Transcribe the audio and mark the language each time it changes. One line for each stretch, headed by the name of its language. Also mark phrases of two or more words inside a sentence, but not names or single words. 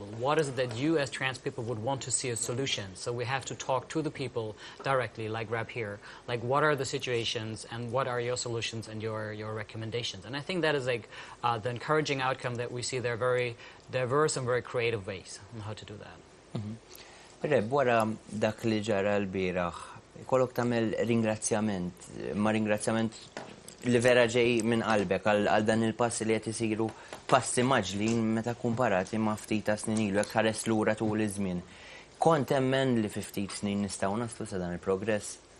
English: What is it that you as trans people would want to see a solution? So we have to talk to the people directly, like Rab here. Like, what are the situations and what are your solutions and your recommendations? And I think that is like the encouraging outcome that we see. There are very diverse and very creative ways on how to do that.
Maltese: Reb, wara dak li ġara l-biraħ, kollok tagħmel ringrazzjament, ma ringrazzjament li vera ġej minn qalbek għal dan il-passi li qed isiru passi maġlin meta kumparati ma' ftit ta' snin ilu, hekk ħares lura tul iż-żmien. Kont temmen li fi ftit snin nistgħu naslu sa dan il-progress?